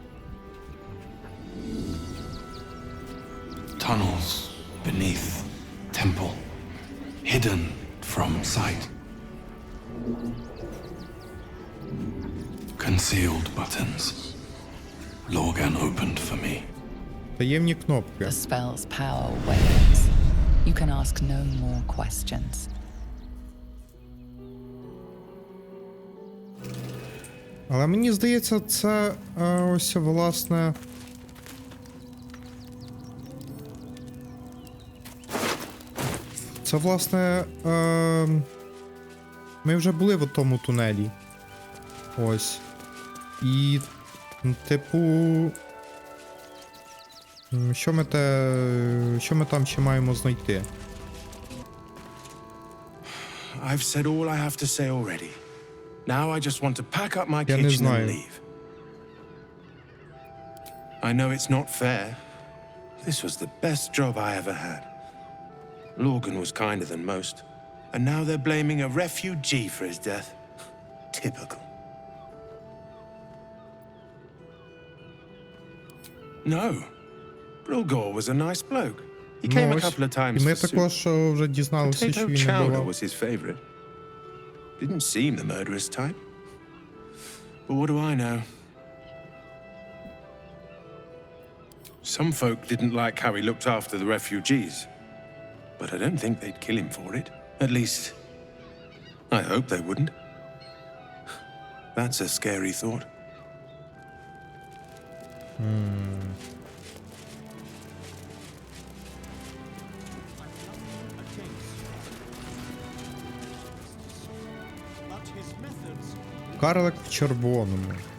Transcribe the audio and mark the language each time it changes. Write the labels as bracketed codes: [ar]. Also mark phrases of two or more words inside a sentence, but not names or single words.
[en] Tunnels beneath temple, hidden from sight. Concealed buttons. Lorgan opened for me. [uk] Таємні кнопки. [en] The spell's power wanes. You can ask no more questions. [uk] Але мені здається, це ось власне. Це власне. Ми вже були в тому тунелі. Ось. І, типу. Що ми там ще маємо знайти? [en] I've said all I have to say already. Now I just want to pack up my [uk] Я не [en] kitchen [uk] знаю. [en] and leave. I know it's not fair. This was the best job I ever had. Lorgan was kinder than most. And now they're blaming a refugee for his death. Typical. No. Brilgor was a nice bloke. He came a couple of times [uk] І ми [en] for soup. [uk] також вже дізналися, що [en] Potato [uk] він не [en] chowder [uk] бував. [en] was his favorite. Didn't seem the murderous type. But what do I know? Some folk didn't like how he looked after the refugees. But I don't think they'd kill him for it. At least, I hope they wouldn't. That's a scary thought. [uk] Карлик в червоному.